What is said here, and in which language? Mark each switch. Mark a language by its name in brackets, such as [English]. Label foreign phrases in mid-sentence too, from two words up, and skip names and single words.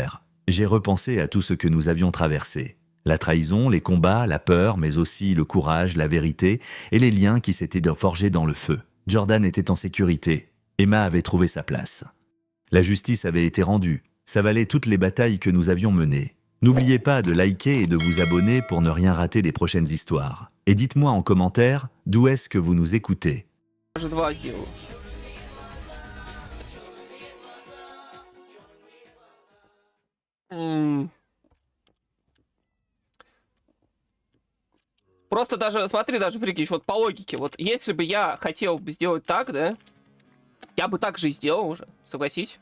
[French] » J'ai repensé à tout ce que nous avions traversé. La trahison, les combats, la peur, mais aussi le courage, la vérité et les liens qui s'étaient forgés dans le feu. Jordan était en sécurité. Emma avait trouvé sa place. La justice avait été rendue. Ça valait toutes les batailles que nous avions menées. N'oubliez pas de liker et de vous abonner pour ne rien rater des prochaines histoires. Et dites-moi en commentaire d'où est-ce que vous nous écoutez. [Russian] Просто даже, смотри, даже прикинь, вот по логике, вот если бы я хотел бы сделать так, да, я бы так же и сделал уже, согласись?